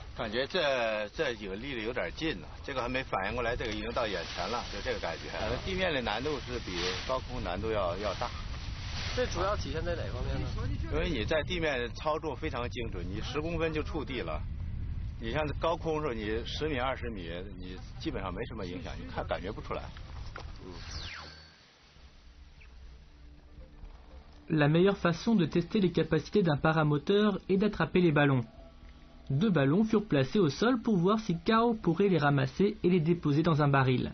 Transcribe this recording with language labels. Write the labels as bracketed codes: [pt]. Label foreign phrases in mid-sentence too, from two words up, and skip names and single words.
[zh] 感觉这几个离得有点近了，这个还没反应过来，这个已经到眼前了，就这个感觉。地面的难度是比高空难度要大。这主要体现在哪方面呢？因为你在地面操作非常精准，你10公分就触地了。你像高空的时候，你10米、20米，你基本上没什么影响，你感觉不出来。 [fr] La meilleure façon de tester les capacités d'un paramoteur est d'attraper les ballons. 2 ballons furent placés au sol pour voir si Gao pourrait les ramasser et les déposer dans un baril.